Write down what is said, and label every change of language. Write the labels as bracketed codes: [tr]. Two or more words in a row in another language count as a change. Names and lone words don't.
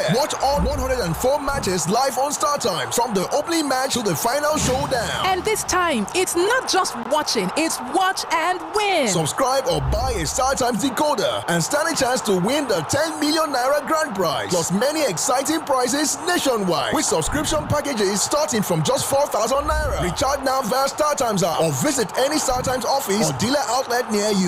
[en] Watch all 104 matches live on StarTimes, from the opening match to the final showdown. And this time, it's not just watching, it's watch and win. Subscribe or buy a StarTimes decoder and stand a chance to win the 10 million naira grand prize, plus many exciting prizes nationwide with subscription packages starting from just 4,000 naira. Recharge now via StarTimes app or visit any StarTimes office or dealer outlet near you.